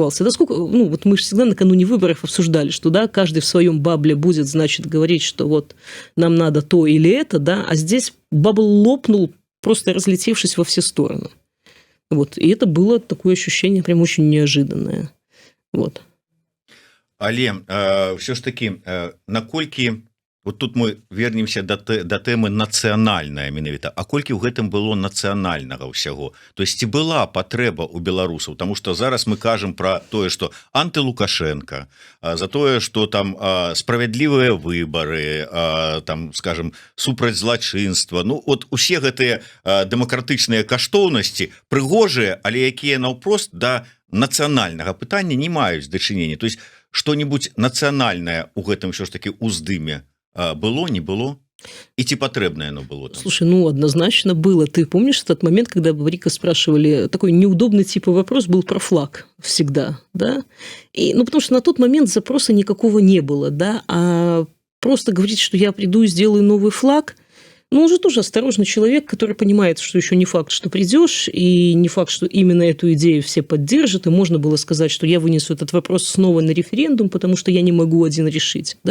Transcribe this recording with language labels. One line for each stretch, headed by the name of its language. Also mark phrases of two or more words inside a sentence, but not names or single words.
Russian: Да сколько, ну, вот мы же всегда накануне выборов обсуждали, что да, каждый в своем бабле будет, значит, говорить, что вот нам надо то или это, да, а здесь бабл лопнул, просто разлетевшись во все стороны. Вот. И это было такое ощущение прям очень неожиданное. Вот.
Belarusian: Але все ж таки, наколькі вот тут мы вернемся до тэмы нацыянальная менавіта, а колькі ў гэтым было нацыянальнага ўсяго,
Russian: то есть
Belarusian: ці была патрэба у беларусаў, тому что зараз мы кажам про тое, что анти-Лукашенко, за тое, что там справядлівыя выборы, там, скажем, супраць злачынства, ну вот усе гэтыя дэмакратычныя каштоўнасці прыгожыя, але якія наўпрост да нацыянальнага пытання не маюць дачынення,
Russian: то есть что-нибудь
Belarusian: нацыянальнае у гэтым все ж таки уздыме было, не было?
Russian: И ці потребное оно было? Там? Слушай, ну, однозначно было. Ты помнишь этот момент, когда Бабарика спрашивали, такой неудобный типа вопрос был про флаг всегда, да? И, ну, потому что на тот момент запроса никакого не было, да? А просто говорить, что я приду и сделаю новый флаг, Но он же тоже осторожный человек, который понимает, что еще не факт, что придешь, и не факт, что именно эту идею все поддержат, и можно было сказать, что я вынесу этот вопрос снова на референдум, потому что я не могу один решить, да?